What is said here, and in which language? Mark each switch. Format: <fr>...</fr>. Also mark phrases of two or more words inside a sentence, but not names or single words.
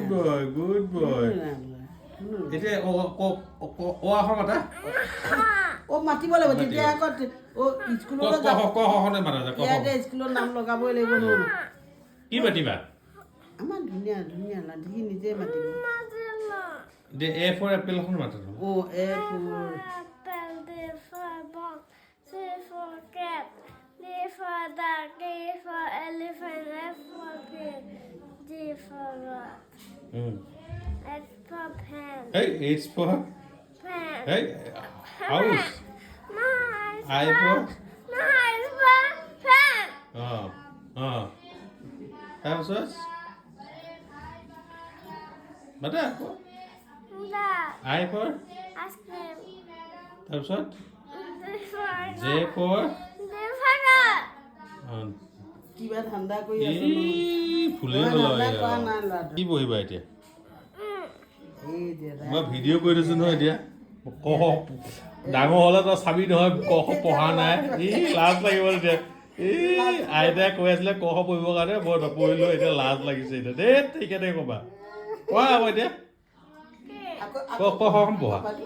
<en>Good boy.</en> <as>এতিয়া অ আখৰ মাতা মাতিব লাগিব তেতিয়া আকৌ স্কুললৈ যাব ইয়াতে স্কুলত নাম লগাবই লাগিব নহয় কি মাতিবা আমাৰ ধুনীয়া ধুনীয়া লাঠি নিজে মাতিব</as> <en>A for apple</en> <as>মাতা</as> <en>A for Apple, B for box, C for cat, D for dog, E for elephant, F for pig, G for rock, H for pen, H for pen, house. I for pen.</en> <as>তাৰপিছত মাতা</as> <en>Dog, I for ice cream,</en> <as>তাৰপিছত</as> <en>D for J for D for dog.</en> <as>কিবা ঠাণ্ডা কৰি আছে ফুলে কি বহিবা এতিয়া এই দেতা মই ভিডিঅ' কৰি দিছোঁ নহয় এতিয়া কহ ডাঙৰ হ'লে তই চাবি নহয় কহ পঢ়া নাই লাজ লাগিব এতিয়া আইতাই কৈ আছিলে কহ পঢ়িবৰ কাৰণে মই নপঢ়িলোঁ এতিয়া লাজ লাগিছে এতিয়া দেই ঠিকে ক'বা কোৱা আকৌ এতিয়া কখন পঢ়া</as>